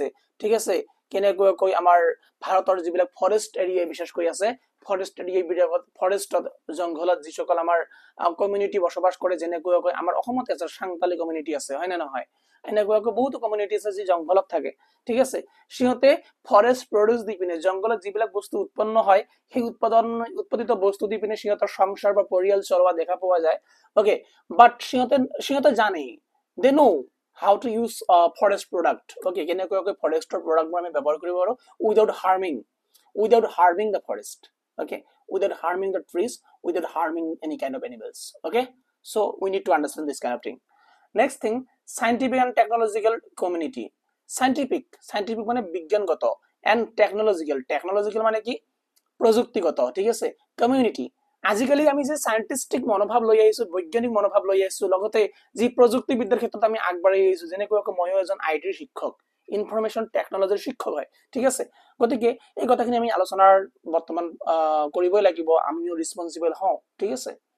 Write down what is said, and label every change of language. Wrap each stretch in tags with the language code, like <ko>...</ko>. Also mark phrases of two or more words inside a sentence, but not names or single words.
<as>ঠিক আছে, কেনেকুৱাকৈ আমাৰ ভাৰতৰ যিবিলাক</as> <en>forest area</en> <as>বিশেষকৈ আছে,</as> <en>forest area</en> <as>বিলাকত, ফৰেষ্টত জংঘলত যিসকল আমাৰ কমিউনিটি বসবাস কৰে, যেনেকুৱাকৈ আমাৰ অসমত আছে সাংতালী কমিউনিটি আছে, হয় নে নহয়, এনেকুৱাকৈ বহুতো কমিউনিটি আছে যি জংঘলত থাকে। ঠিক আছে, সিহঁতে</as> <en>forest produce</en> <as>দি পিনে, জংঘলত যিবিলাক বস্তু উৎপন্ন হয় সেই উৎপাদিত বস্তু দি পিনে সিহঁতৰ সংসাৰ বা পৰিয়াল চলোৱা দেখা পোৱা যায়।</as> <en>okay, but</en> <as>সিহঁতে জানে,</as> <en>they know how to use forest product, okay,</en> <as>কেনেকৈ ফৰেষ্টৰ প্ৰডাক্টবোৰ আমি ব্যৱহাৰ কৰিব পাৰো</as> <en>without harming the forest, okay, without harming the trees, without harming any kind of animals, okay. So we need to understand this kind of thing. Next thing, scientific and technological community.</en> <as>Scientific মানে বিজ্ঞানগত,</as> <en>and technological</en> <as>মানে কি প্ৰযুক্তিগত, ঠিক আছে। কমিউনিটি, আজিকালি আমি যে সায়েন্টিস্টিক মনোভাৱ লৈ আহিছো, বৈজ্ঞানিক মনোভাৱ লৈ আহিছো, লগতে যি প্ৰযুক্তিবিদ্যাৰ ক্ষেত্ৰত আমি আগবাঢ়ি আহিছো, যেনেকৈ ময়ো এজন আইটিৰ শিক্ষক,</as> <en>information technologyৰ</en> <as>শিক্ষক হয়, ঠিক আছে। গতিকে এই কথাখিনি আমি আলোচনাৰ বৰ্তমান কৰিবই লাগিব, আমিও ৰেসপন্সিবল হওঁ, ঠিক আছে।</as>